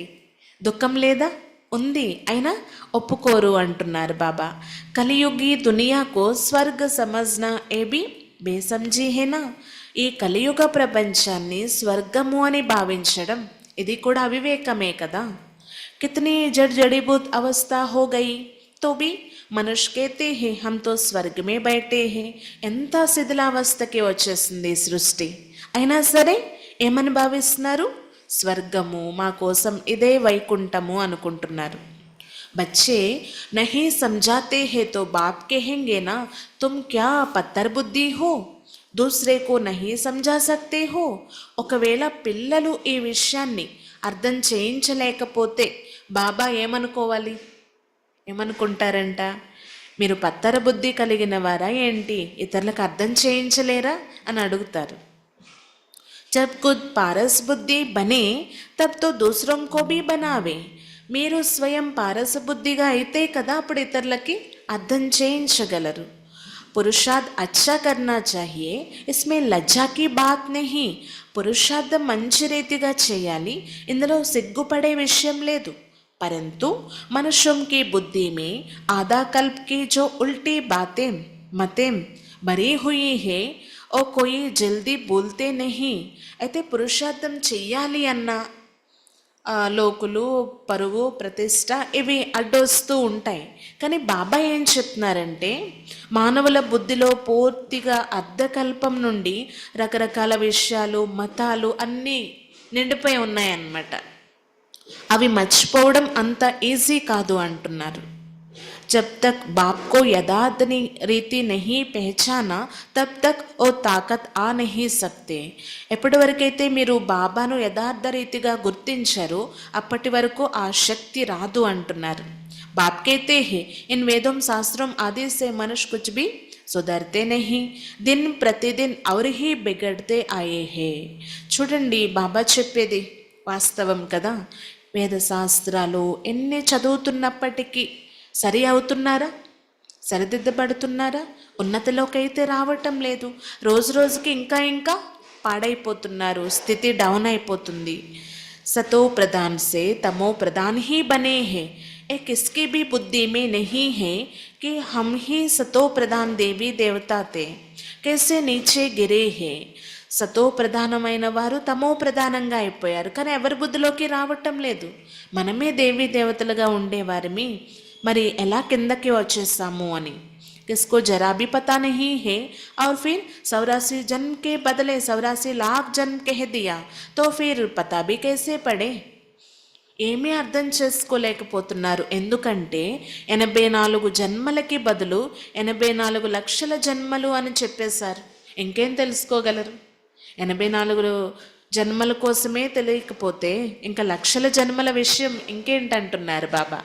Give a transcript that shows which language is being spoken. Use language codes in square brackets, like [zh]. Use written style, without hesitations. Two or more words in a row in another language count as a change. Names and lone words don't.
[te] దుఃఖం లేదా? ఉంది, అయినా ఒప్పుకోరు అంటున్నారు బాబా. [hi] कलियुगी दुनिया को स्वर्ग समझना ये भी बेसमझी है ना. [te] ఈ కలియుగ ప్రపంచాన్ని స్వర్గము అని భావించడం ఇది కూడా అవివేకమే కదా. [hi] कितनी जर्जरीभूत अवस्था हो गई तो भी मनुष्य कहते हैं हम तो स्वर्ग में बैठे हैं. [te] ఎంత శిథిలావస్థకి వచ్చేసింది సృష్టి, అయినా సరే ఏమని భావిస్తున్నారు? స్వర్గము, మా కోసం ఇదే వైకుంఠము అనుకుంటున్నారు. [hi] बच्चे नहीं సమझाते हैं तो बाप कहेंगे ना तुम क्या पत्थर बुद्धि हो, दूसरे को नहीं समझा सकते हो. [te] ఒకవేళ పిల్లలు ఈ విషయాన్ని అర్థం చేయించలేకపోతే బాబా ఏమనుకోవాలి? ఏమనుకుంటారంట? మీరు పత్తర బుద్ధి కలిగిన వారా ఏంటి, ఇతరులకు అర్థం చేయించలేరా అని అడుగుతారు. [hi] जब खुद पारस बुद्धि बने तब तो दूसरों को भी बनावे. [te] మీరు స్వయం పారస బుద్ధిగా అయితే కదా అప్పుడు ఇతరులకి అర్థం చేయించగలరు. [hi] पुरुषार्थ अच्छा करना चाहिए, इसमें लज्जा की बात नहीं. [te] పురుషార్థం మంచి రీతిగా చేయాలి, ఇందులో సిగ్గుపడే విషయం లేదు. [hi] परंतु मनुष्यों की बुद्धि में आधा कल्प की जो उल्टी बातें मतें भरी हुई है और कोई जल्दी बोलते नहीं. [te] అయితే పురుషార్థం చెయ్యాలి అన్న లోకులు, పరువు, ప్రతిష్ట ఇవి అడ్డొస్తూ ఉంటాయి. కానీ బాబా ఏం చెప్తున్నారంటే మానవుల బుద్ధిలో పూర్తిగా అర్ధకల్పం నుండి రకరకాల విషయాలు, మతాలు అన్నీ నిండిపోయి ఉన్నాయన్నమాట. అవి మర్చిపోవడం అంత ఈజీ కాదు అంటున్నారు. [hi] जब तक बाप को यथार्थ रीति नहीं पहचाना तब तक वो ताकत आ नहीं सकते. [te] ఎప్పటి వరకైతే మీరు బాబాను యథార్థ రీతిగా గుర్తించారో అప్పటి వరకు ఆ శక్తి రాదు అంటున్నారు. [hi] బాప్ कहते हैं इन वेदों शास्त्रों आदि से मनुष्य कुछ भी सुधरते नहीं, दिन प्रतिदिन और ही बिगड़ते आए हैं. [te] చూడండి బాబా చెప్పేది వాస్తవం కదా. వేద శాస్త్రాలు ఎన్ని చదువుతున్నప్పటికీ సరి అవుతున్నారా? సరిదిద్దబడుతున్నారా? ఉన్నతిలోకి అయితే రావటం లేదు. రోజు రోజుకి ఇంకా ఇంకా పాడైపోతున్నారు, స్థితి డౌన్ అయిపోతుంది. [hi] सतो प्रधान से तमो प्रधान ही बने हैं. एक किसकी भी बुद्धि में नहीं है कि हम ही सतो प्रधान देवी देवता थे, कैसे नीचे गिरे हैं. [te] సతో ప్రధానమైన వారు తమో ప్రధానంగా అయిపోయారు, కానీ ఎవరి బుద్ధిలోకి రావటం లేదు. మనమే దేవీ దేవతలుగా ఉండేవారిమి, మరి ఎలా కిందకి వచ్చేసాము అని. [hi] किसको जरा भी पता नहीं है और फिर 84 जन्म के बदले 84 लाख जन्म कह दिया तो फिर पता भी कैसे पड़े. [te] ఏమీ అర్థం చేసుకోలేకపోతున్నారు. ఎందుకంటే 84 జన్మలకి బదులు 84 లక్షల జన్మలు అని చెప్పేశారు. ఇంకేం తెలుసుకోగలరు? 84 జన్మల కోసమే తెలియకపోతే ఇంకా లక్షల జన్మల విషయం ఇంకేంటంటున్నారు బాబా.